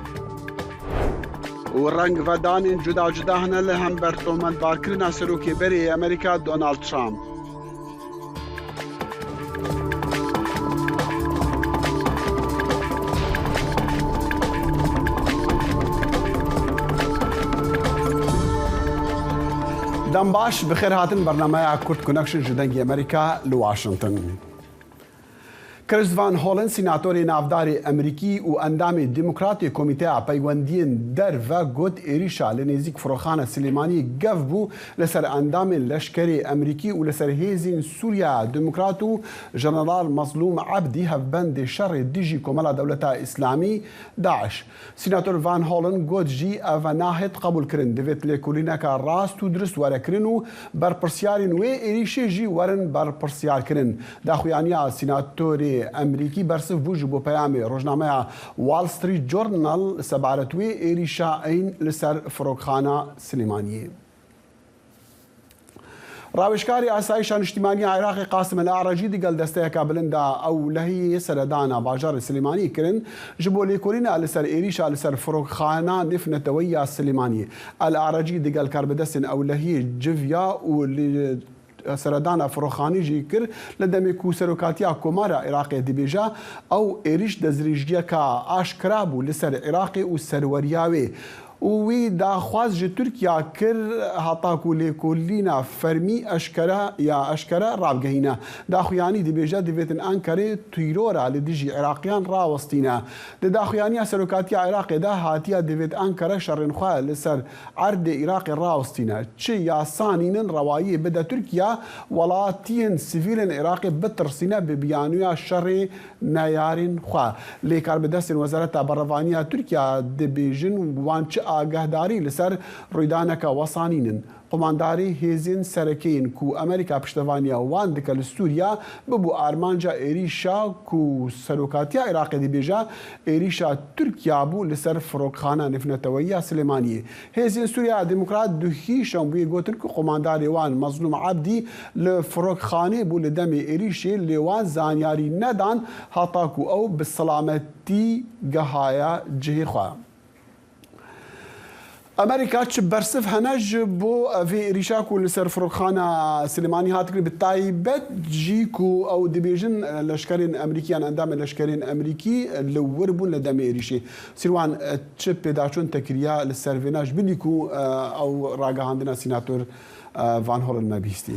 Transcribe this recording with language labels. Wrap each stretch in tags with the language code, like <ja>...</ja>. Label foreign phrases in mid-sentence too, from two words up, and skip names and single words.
<ku>و ڕەنگ ڤەدانên جودا جودا هەنە لە هەمبەر تۆمەتبارکردنا سەرۆکێبەرێ ئەمریکا دۆناڵد ترامپ. دەم باش بخێر هاتن بەرنامەیە کورد کۆنەکشن ji dengê ئەمریکا li Washington. Chris Van Hollen سیناتۆری ناوداری ئەمریکی و ئەندامی دیموکراتی کۆمیتەیە پەیوەندیên derve got êrîşa li nêzik firoxana Silêmaniyê gev bû لەسەر ئەندامên leşkerê ئەمریکی و لەسەر hêzên Sûriya Demokrat û Jeneral Mazlûm Ebdî hevbendê şerê dijî Komela Dewleta İslamî Daeş. Sînatör Van Hollen got jî ev nahêt qebûl kirin divêt lêkolîneka rast û dirist were kirin û berpirsyarên wê êrîşê jî werin berpirsiyarkirin. Daxuyaniya sînatۆrê ئەمریکی بەرسف بوو ji bo peyamê rojnameya Wall Street Journal sebaret wê êrîşa eyn li ser firokxana Silêmaniyê. ڕاوێژکاری ئاسایشا نیشتیمانیە عێراقی قاسم العەڕەجی دیگەل دەستەیەکە بلندا ئەولەهی سەردانا باژارê Silêmaniyê kirin ji bo lêkolîna li ser êrîşa li ser firokxana nêfneteweyya Silêmaniyê. العەڕەجی دیگەل karbidestên ewlehiyê civiya û سەردانا فڕۆخانی jî kir li demê ku serokatiya Komara Iraqê dibêje ew êrîş dezrîjiyeka aşkira bû li ser Iraqê û serweriya wê. û wî daxwaz ji Tirkiya kir heta ku lêkolîna fermî eşkere ravgehîne. Daxuyanî dibêje divêtin Enkerê tîrora li dijî Iraqiyan rawestîne. Di daxuyaniya serokatiya Iraqê de hatiya divêt Enkere şerên xwe li ser erdê Iraqê rawestîne. Çi yasanînin rewayiyê bide Tirkiya welatiyên sivîlên Iraqê bitirsîne bi biyanûya şerê neyarên xwe. Lê karbidestên Wezareta Berrevaniya Tirkiya dibêjin wan çi ئاگەهداری لەسەر ڕوویدانەکە وەسانینن. قۆمانداری هێزین سەرەکەین ku ئەمریکا پشتەوانیە وان دکە لە سووریا ببوو ئارمانجا عێریشا ku سەرۆکاتیە عێراقی دەبێژە عێریشا تورکیا بوو لەسەر فڕۆکخانە نێفنەتەوەییە سلێمانیە. هێزین سووریا دیموکرات دوهیشەم بووی گوتن ku قۆمانداری وان مەزلوم عەبدی لە فڕۆکخانێ بوو لە دەمێ عێریشێ لێوان زانیاری نەدان هەتا ku ئەو bi سەلامەتی گەهایە جهێ خوا. ئەمریکا چ بەرسف هەنە ji bo vê êrîşa ku li ser firokxana Silêmanî hat kirin bi taybet jî ku ew dibêjin leşkerên Emerîkiyan endamên leşkerên Emerîkî li wir bûn li demê êrîşê. Sîrwan çi pêdaçûn te kiriya li ser vêna ji binî ku ew ragihandina sînatör Van Hollen me bîstî.</ku>